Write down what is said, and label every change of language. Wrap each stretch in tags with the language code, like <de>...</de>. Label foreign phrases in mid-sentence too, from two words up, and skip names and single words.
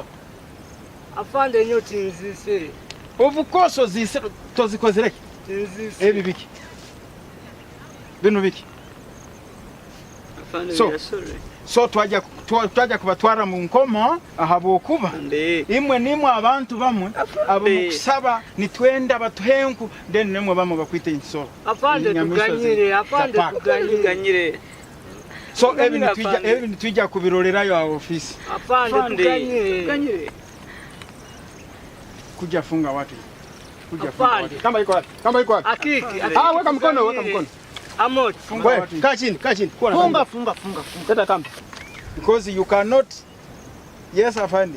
<nyn>Afande nyo tinzise.</nyn> <en>Of course</en> <nyn>zise tozikozereke. Tinzise. Ebi biki. Bino biki. Afande so twaja kubatwara mu nkoma ahabo kuba. Imwe nimwe abantu bamwe abo mukusaba nitwenda batuhenku then nemwe bamwe bakwite insoro. Afande tuganyire. So ebi nitwija kubirorera yo office. Afande tuganyire.</nyn> <sw>Kuja funga watu. Kama iko wapi? Akiki. Weka mkono. Amot. Funga watu. Kaa chini. Funga. Teta kama.</sw> <en>Because you cannot. Yes, afande.</en>